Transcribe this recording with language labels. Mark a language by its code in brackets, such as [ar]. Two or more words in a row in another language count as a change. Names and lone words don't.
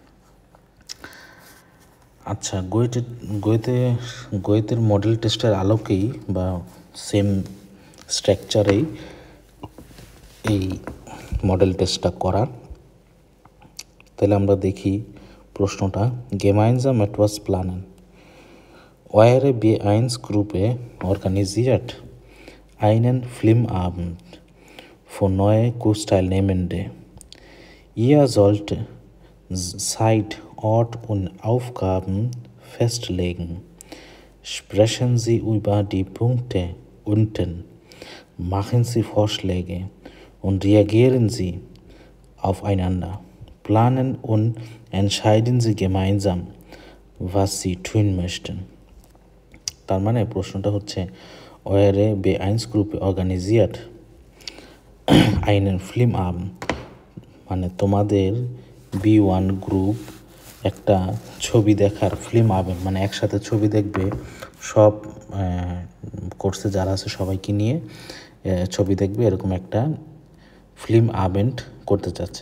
[bn] আচ্ছা, গোয়েতের [en] model test [bn] আলোকেই বা [en] same structure [bn] এই [en] model test [bn] করা। তাহলে আমরা দেখি প্রশ্নটা। [de] gemeinsam etwas planen. Eure B1-Gruppe organisiert einen Filmabend für neue Kursteilnehmende. Ihr sollt Zeit, Ort und Aufgaben festlegen. Sprechen Sie über die Punkte unten. Machen Sie Vorschläge und reagieren Sie aufeinander. Planen und entscheiden Sie gemeinsam, was Sie tun möchten. [bn] তার মানে প্রশ্নটা হচ্ছে, [de] eure B1-Gruppe organisiert einen Filmabend, [bn] মানে তোমাদের B1 গ্রুপ একটা ছবি দেখার [de] Filmabend, [bn] মানে একসাথে ছবি দেখবে, সব কোর্সে যারা আছে সবাইকে নিয়ে ছবি দেখবে, এরকম একটা [de] Filmabend [bn] করতে চাচ্ছে।